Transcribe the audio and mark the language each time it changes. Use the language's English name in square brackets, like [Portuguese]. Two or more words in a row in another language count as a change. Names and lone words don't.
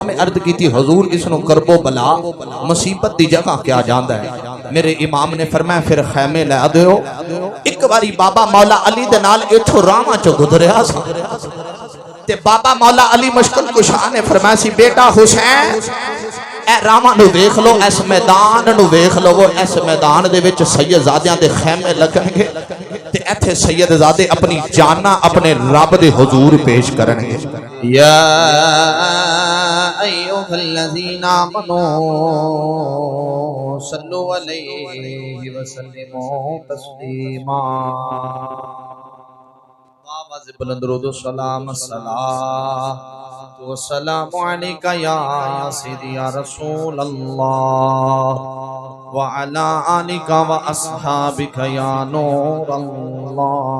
[Punjabi] میں عرض کی تھی حضور اس نو کرب و بلا مصیبت دی جگہ کیا جاندا ہے. میرے امام نے فرمایا پھر خیمے لے دیو. ایک باری بابا مولا علی دے نال ایتھوں راواں چوں گزریا سی تے بابا مولا علی مشکل کشا نے فرمایا سی بیٹا حسین اے راواں نو ویکھ لو اس میدان نو ویکھ لو اس میدان دے وچ سید زادیاں دے خیمے لگن گے تے ایتھے سید زادے اپنی جاناں اپنے رب دے حضور پیش کرن گے. [Arabic] یا ایھا الذین آمنوا صلوا علیہ وسلموا تسلیما. [Urdu] آواز بلند درود و سلام [Arabic] الصلاۃ والسلام علیک یا سیدی یا رسول اللہ وعلی آلک و اصحابک یا نور اللہ.